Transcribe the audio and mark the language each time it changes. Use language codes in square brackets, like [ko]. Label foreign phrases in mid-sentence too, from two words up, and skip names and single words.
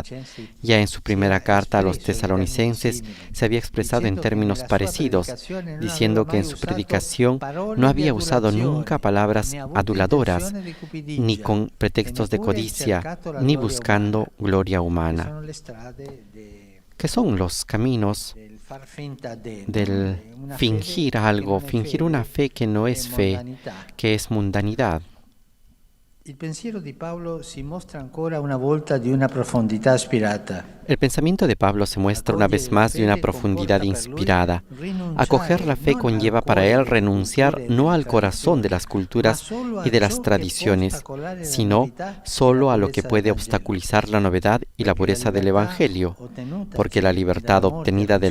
[es] Ya en su primera carta a los tesalonicenses se había expresado en términos parecidos, diciendo que en su predicación no había usado nunca palabras aduladoras, ni con pretextos de codicia, ni buscando gloria humana. ¿Qué son los caminos del fingir algo, fingir una fe que no es fe, que es mundanidad? [it] Il pensiero di Paolo si mostra ancora una volta di una profondità ispirata. [es] El pensamiento de Pablo se muestra una vez más de una profundidad inspirada. Acoger la fe conlleva para él renunciar no al corazón de las culturas y de las tradiciones, sino solo a lo que puede obstaculizar la novedad y la pureza del Evangelio, porque la libertad obtenida de